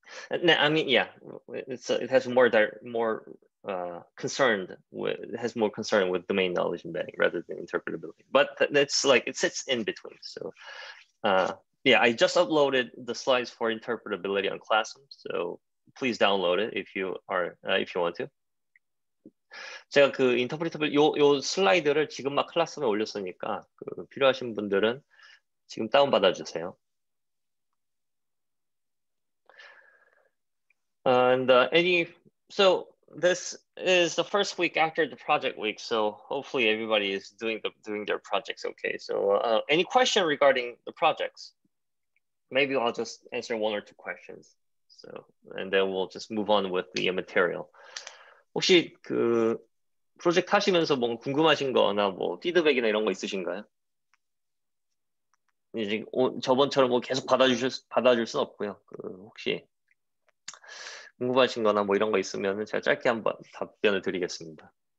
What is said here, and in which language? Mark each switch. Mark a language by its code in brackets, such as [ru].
[en] I mean, yeah, it has more concern with domain knowledge embedding rather than interpretability. But it's like it sits in between. So yeah, I just uploaded the slides for interpretability on Classroom. So please download it if you want to. [ko] 제가 그 인터프리터블 요 슬라이드를 지금 막 클래스룸에 올렸으니까 필요하신 분들은 지금 다운 받아 주세요. [en] And so this is the first week after the project week, so hopefully everybody is doing their projects okay. So any question regarding the projects? Maybe I'll just answer 1 or 2 questions. So and then we'll just move on with the material. [ko] 혹시 그 프로젝트 하시면서 뭐 궁금하신 거나 뭐 피드백이나 이런 거 있으신가요? 이제 저번처럼 뭐 계속 받아줄 순 없고요. 혹시 궁금하신 거나 뭐 이런 거 있으면 제가 짧게 한번 답변을 드리겠습니다.